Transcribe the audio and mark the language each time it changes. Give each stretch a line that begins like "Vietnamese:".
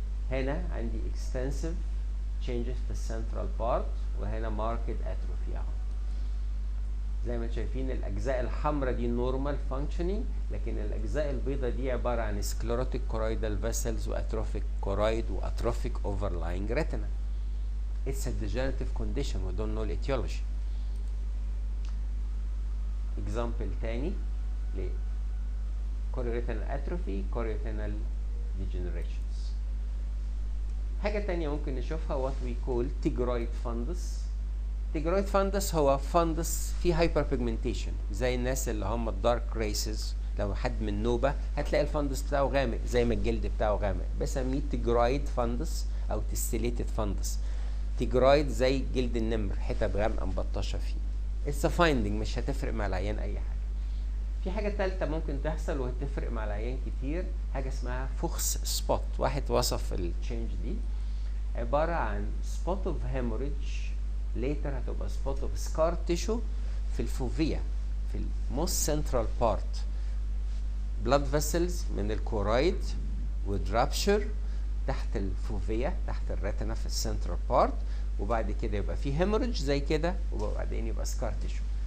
Arabic: هنا عندي extensive changes في السنترال بارت، وهنا marked atrophy اهو. زي ما انتم شايفين الاجزاء الحمراء دي نورمال فانكشنينج، لكن الاجزاء البيضاء دي عباره عن سكليروتيك كورايدال فيسلز واتروفيك كورايد واتروفيك اوفرلاينج ريتنا.
English: It's a degenerative condition we don't know the etiology. example تاني ل chorioretinal atrophy chorioretinal degenerations. حاجة تانية ممكن نشوفها what we call tigroid fundus.
Arabic: tigroid fundus هو fundus فيه hyperpigmentation، زي الناس اللي هم الدارك ريسز. لو حد من نوبة هتلاقي الفندس بتاعه غامق زي ما الجلد بتاعه غامق، بسميه tigroid fundus أو tessellated fundus. tigroid زي جلد النمر، حتت غامقة مبطشة فيه. It's a finding مش هتفرق مع العيان أي حاجة. في حاجة تالتة ممكن تحصل وهتفرق مع العيان كتير، حاجة اسمها فوكس سبوت. واحد وصف التشينج دي عبارة عن spot of hemorrhage later هتبقى spot of scar tissue في الفوفيا، في الموست سنترال بارت، بلاد فيسلز من الكورايد ودرابشر تحت الفوفيا، تحت الريتنا في السنترال بارت، وبعد كده يبقى في هيموريدج زي كده، وبعدين يبقى سكار تيشو.